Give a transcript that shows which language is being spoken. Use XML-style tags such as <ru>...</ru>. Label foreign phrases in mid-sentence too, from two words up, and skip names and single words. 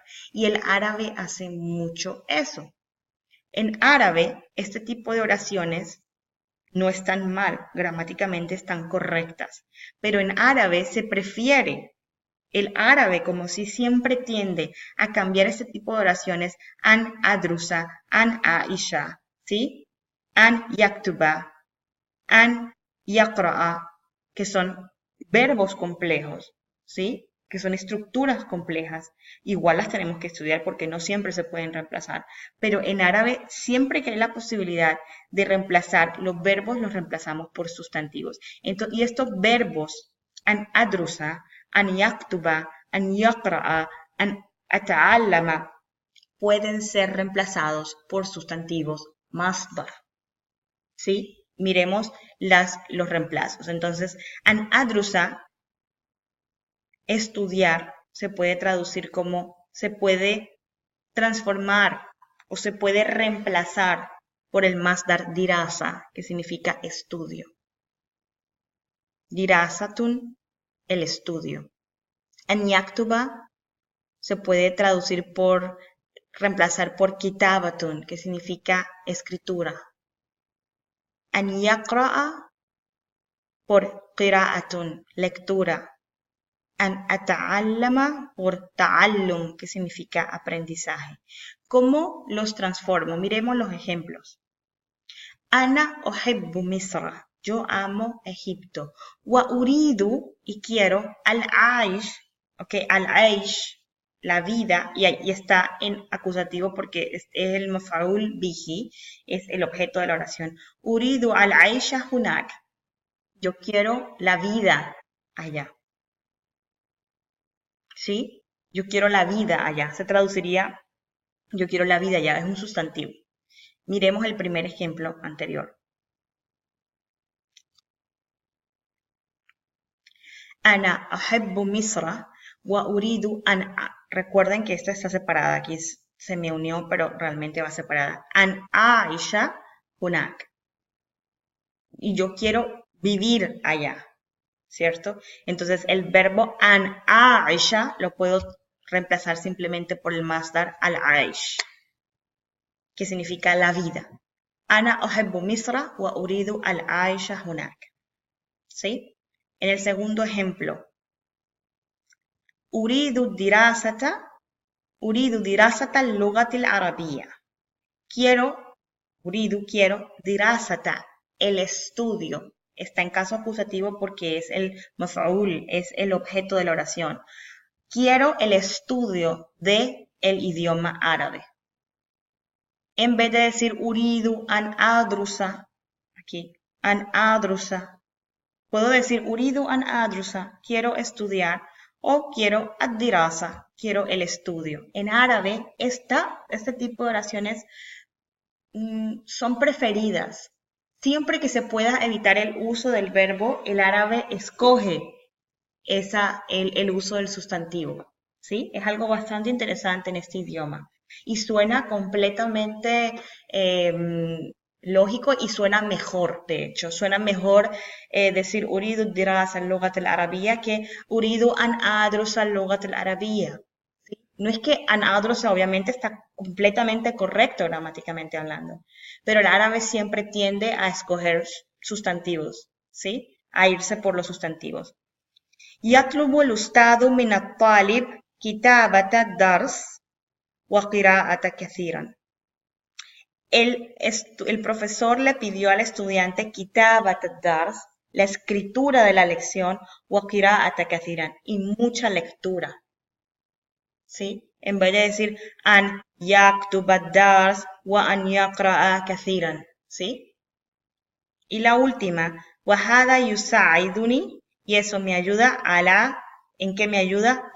<es>Y el árabe hace mucho eso. En árabe, este tipo de oraciones no están mal, gramáticamente están correctas, pero en árabe se prefiere. El árabe, como si siempre tiende a cambiar este tipo de oraciones,</es> <ar>أن أدرس، أن أعيش, ¿sí? أن يكتب، أن يقرأ,</ar> <es>que son verbos complejos, ¿sí? Que son estructuras complejas. Igual las tenemos que estudiar porque no siempre se pueden reemplazar. Pero en árabe, siempre que hay la posibilidad de reemplazar los verbos, los reemplazamos por sustantivos. Entonces, y estos verbos,</es> <ar>أن أدرس، أن يكتب، أن يقرأ، أن أتعلم,</ar> <es>pueden ser reemplazados por sustantivos masdar. ¿Sí? Miremos los reemplazos. Entonces,</es> <ar>أن أدرس,</ar> <es>estudiar, se puede traducir como se puede transformar o se puede reemplazar por el</es> <ar>مصدر دراسة,</ar> <es>que significa estudio. Dirasatun, el estudio.</es> <ar>أن يكتب</ar> <es>se puede traducir por reemplazar por kitabatun, que significa escritura.</es> <ar>أن يقرأ por qira'atun, lectura. أن أتعلم</ar> <es>por ta'allum, que significa aprendizaje. ¿Cómo los transformo? Miremos los ejemplos.</es> <ar>أنا أحب مصر.</ar> <es>Yo amo Egipto.</es> <ar>وأريد,</ar> <es>y quiero,</es> <ar>العيش، العيش,</ar> <es>la vida, y ahí está en acusativo porque es el</es> <ar>مفعول به,</ar> <es>es el objeto de la oración.</es> <ar>أريد العيش هناك.</ar> <es>Yo quiero la vida allá. ¿Sí? Yo quiero la vida allá. Se traduciría, yo quiero la vida allá. Es un sustantivo. Miremos el primer ejemplo anterior.</es> <ar>أنا أحب مصر وأريد أن...</ar> <es>Recuerden que esta está separada. Aquí se me unió, pero realmente va separada.</es> <ar>أن أعيش هناك.</ar> <es>Y yo quiero vivir allá, ¿cierto? Entonces el verbo</es> <ar>أن أعيش</ar> <es>lo puedo reemplazar simplemente por el masdar al-aish, que significa la vida.</es> <ar>أنا أحب مصر وأريد العيش هناك.</ar> <es>¿Sí? En el segundo ejemplo,</es> <ar>أريد دراسة اللغة العربية.</ar> <es>Quiero dirasata, el estudio. Está en caso acusativo porque es el maf'ul, es el objeto de la oración. Quiero el estudio de el idioma árabe. En vez de decir</es> <ar>أريد أن أدرس,</ar> <es>aquí,</es> <ar>أن أدرس, puedo decir أريد أن أدرس,</ar> <es>quiero estudiar, o quiero ad-dirasa, quiero el estudio. En árabe, este tipo de oraciones son preferidas. Siempre que se pueda evitar el uso del verbo, el árabe escoge el uso del sustantivo. ¿Sí? Es algo bastante interesante en este idioma. Y suena completamente lógico y suena mejor, de hecho. Suena mejor decir</es> <ar>أريد دراسة اللغة العربية</ar> <es>que</es> <ar>أريد أن أدرس اللغة العربية.</ar> <es>¿Sí? No es que</es> <ar>أن أدرس</ar> <es>obviamente está completamente correcto gramáticamente hablando, pero el árabe siempre tiende a escoger sustantivos, ¿sí? A irse por los sustantivos.</es> <ar>يطلب الأستاذ من الطالب كتابة الدرس وقراءة كثيرا.</ar> <es>El profesor le pidió al estudiante</es> <ar>كتابة الدرس,</ar> <es>la escritura de la lección,</es> <ar>وقراءة كثيرا,</ar> <es>y mucha lectura. ¿Sí? En vez de decir</es> <ar>أن يكتب الدرس وأن يقرأ كثيرا.</ar> <es>¿Sí? Y la última,</es> <ar>وهذا يساعدني,</ar> <es>y eso me ayuda ¿en qué me ayuda?</es>